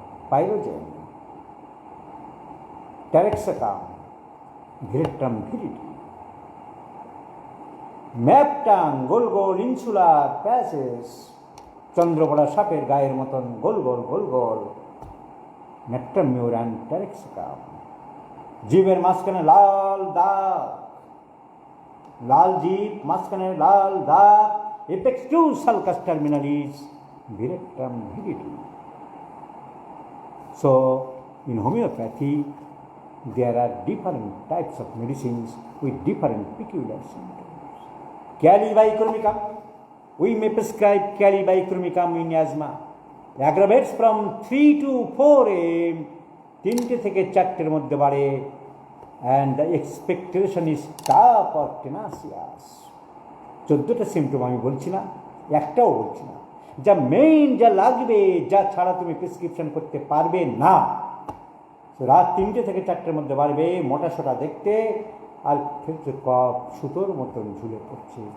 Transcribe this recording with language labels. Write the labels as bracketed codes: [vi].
[bn] Pyrogen, ট্যারেক্সাকাম, ভিরেট্রাম ভিরিটি, map tongue, গোল গোল, insular passes, চন্দ্রপড়া সাপের গায়ের মতন গোল গোল গোল গোল, নেট্রামিউর অ্যান্ড ট্যারেক্সাকাম। জিভের মাঝখানে লাল দাগ, লাল জিভ, মাঝখানে লাল দাগ, [en] apex to sulcus terminalis, [bn] ভিরেট্রাম ভিরিটি। [en] So, in homeopathy, there are different types of medicines with different peculiar symptoms. Calibicromicum, we may prescribe calibicromicum in asthma. Aggravates from 3 to 4 am, [bn] 3 থেকে 4 মধ্যে বাড়ে, [en] and the expectation is tough or tenacious. [bn] 14টা symptom আমি বলছি না, একটাও বলছি না, যা মেইন, যা লাগবে, যা ছাড়া তুমি প্রেসক্রিপশন করতে পারবে না। রাত 3টে থেকে 4টের মধ্যে বাড়বে, মোটা সোটা দেখতে, আর ফেলছে কফ, সুতোর মতন ঝুলে পড়ছে।